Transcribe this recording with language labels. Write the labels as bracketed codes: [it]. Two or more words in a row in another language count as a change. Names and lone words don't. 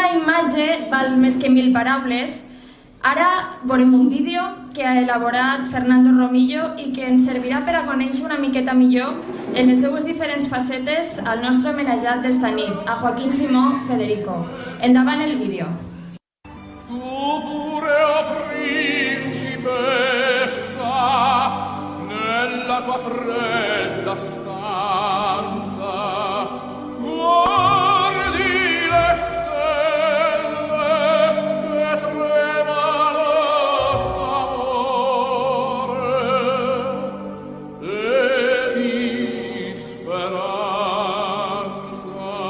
[ca] imatge val més que 1000 paraules, ara veurem un vídeo que ha elaborat Fernando Romillo i que ens servirà per a conèixer una miqueta millor en les seues diferents facetes al nostre homenatjat d'esta nit, a Joaquín Simó Federico. Endavant el vídeo. [it] Nella tua fredda stanza guardi le stelle che tremano d'amore e di speranza.